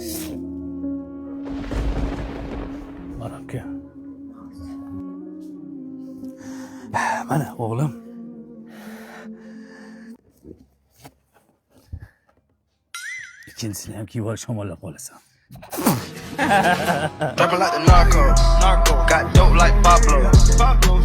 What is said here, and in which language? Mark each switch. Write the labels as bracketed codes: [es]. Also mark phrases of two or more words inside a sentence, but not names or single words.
[uz] Baraka. Mana o'g'lim. Ikkinchisini ham kiyib olish shamollab qolasan. [en] Dropping like the narco. Got dope like Pablo.